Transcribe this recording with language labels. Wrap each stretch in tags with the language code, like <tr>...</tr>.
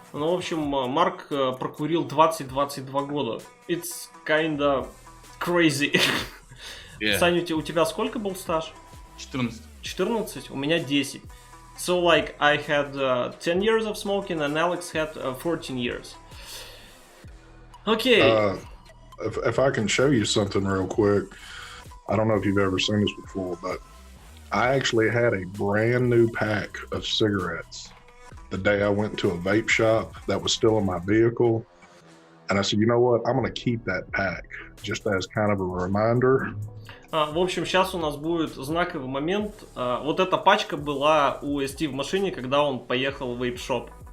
<ru>Ну, в общем, Марк прокурил 20-22 года.</ru> <en>It's kinda crazy. Yeah.</en> <ru>Саня, у тебя сколько был стаж? 14. 14? У меня 10.</ru> <en>So, like, I had 10 years of smoking and Alex had 14 years. Okay. If I can show you something real quick, I don't know if you've ever seen this before, but I actually had a brand new pack of cigarettes the day I went to a vape shop that was still in my vehicle. And I said, you know what, I'm going to keep that pack just as kind of a reminder.</en> <ru>В общем, сейчас у нас будет знаковый момент. Вот эта пачка была у ST в машине, когда он поехал в вейп-шоп.</ru>